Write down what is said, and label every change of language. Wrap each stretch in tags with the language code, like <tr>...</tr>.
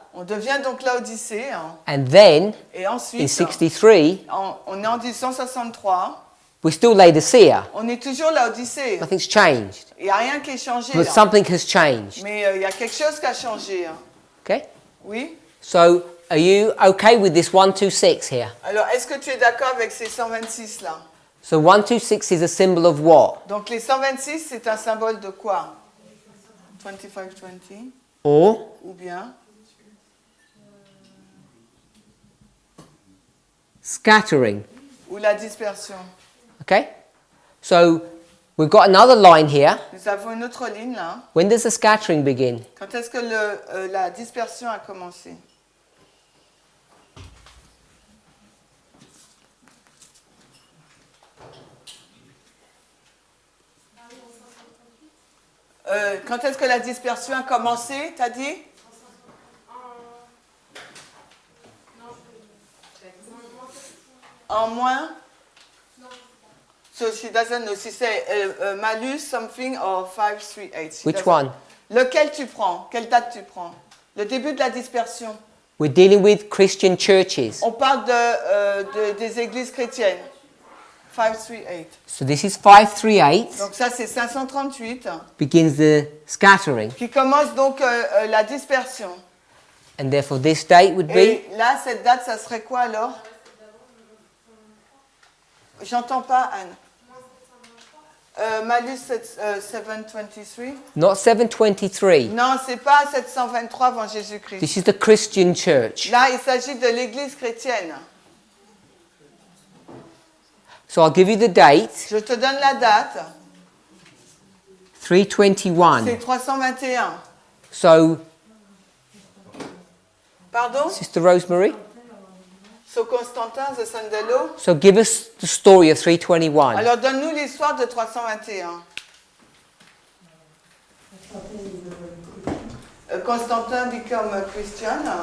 <fr>On devient donc l'Odyssée. Hein?</fr> <en>and then</en> <fr>Et</fr> <en>in</en> <fr>ensuite, 63, on est en 1863.</fr> <en>we're still Laodicea.</en> <fr>On est toujours l'Odyssée.</fr> <en>Nothing's changed.</en> <fr>Il n'y a rien qui est changé.</fr> <en>But</en> <fr>Hein?</fr> <en>something has changed.</en> <fr>Mais il y a quelque chose qui a changé. Hein?</fr> <en>Okay?</en> <fr>Oui?</fr> <en>So, are you okay with this 126 here?</en> <fr>Alors, est-ce que tu es d'accord avec ces 126 là?</fr> <en>So 126 is a symbol of what?</en> <fr>Donc, les 126, c'est un symbole de quoi? 2520</fr> <en>Or</en> <fr>ou bien</fr> <en>scattering.</en> <fr>ou la dispersion.</fr> <en>Okay? So we've got another line here.</en> <fr>Nous avons une autre ligne là.</fr> <en>When does the scattering begin?</en> <fr>Quand est-ce que la dispersion a commencé? Quand est-ce que la dispersion a commencé, t'as dit? En moins?</fr> <en>So she doesn't know. She say malus something or 538. Which one?</en> <fr>Lequel tu prends? Quelle date tu prends? Le début de la dispersion.</fr> <en>We're dealing with Christian churches.</en> <fr>On parle des églises chrétiennes. 538.</fr> <en>So this is 538.</en> <fr>Donc ça c'est 538.</fr> <en>Begins the scattering.</en> <fr>Qui commence donc la dispersion.</fr> <en>And therefore this date would be?</en> <fr>Et là cette date ça serait quoi alors? J'entends pas Anne. Malus 723.</fr> <en>Not 723.</en> <fr>Non, c'est pas 723 avant Jésus-Christ.</fr> <en>This is the Christian church.</en> <fr>Là, il s'agit de l'église chrétienne.</fr> <en>So I'll give you the date.</en> <fr>Je te donne la date. 321. C'est 321.</fr> <en>So,</en> <fr>Pardon?</fr> <en>Sister Rosemary? So Constantin de Sandello. So give us the story of 321.</en> <fr>Alors donne-nous l'histoire de 321.</fr> <en>Constantin become a Christian.</en>